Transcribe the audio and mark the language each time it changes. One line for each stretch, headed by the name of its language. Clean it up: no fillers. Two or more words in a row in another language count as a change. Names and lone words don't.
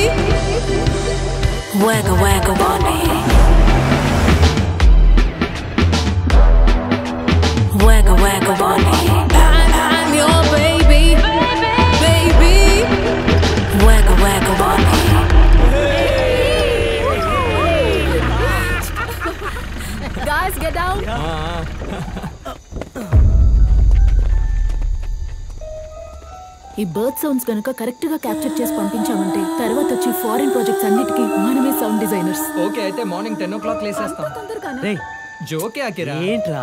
English: Wagga wagga bunny. Wagga wagga bunny. I'm your baby, baby. Wagga wagga bunny. Guys, get down.
Telugu: ఈ
English: bird sounds
Telugu: కనుక కరెక్ట్ గా క్యాప్చర్ చేసి పంపించామంటే తర్వాత వచ్చి
English: foreign projects
Telugu: అన్నిటికీ మనమే
English: sound designers.
Telugu: ఓకే, అయితే
English: morning 10 o'clock
Telugu: లేసేస్తాం. జోకే అకిరా. ఏంట్రా